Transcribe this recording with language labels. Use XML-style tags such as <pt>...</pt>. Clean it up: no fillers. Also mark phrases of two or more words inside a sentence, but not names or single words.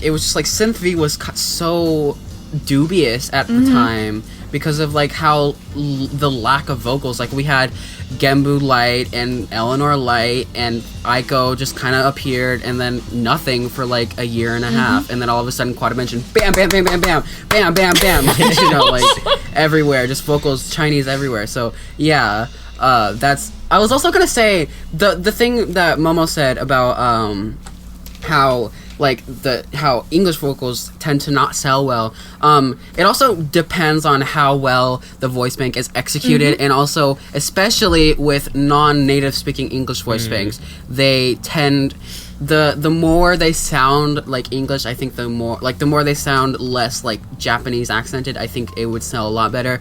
<en>It was just like Synth V was so dubious at the time because of like how the lack of vocals. Like we had Genbu Light and Eleanor Light and Aiko just kind of appeared, and then nothing for like a year and a half, and then all of a sudden Quadimension, bam, bam, bam, bam, bam, bam, bam, bam, you know, like everywhere, just vocals Chinese everywhere. So that's. I was also gonna say the thing that Momo said about how English vocals tend to not sell well. It also depends on how well the voice bank is executed, and also especially with non-native speaking English voice banks, they tend the more they sound like English, I think the more they sound less like Japanese accented, I think it would sell a lot better.</en>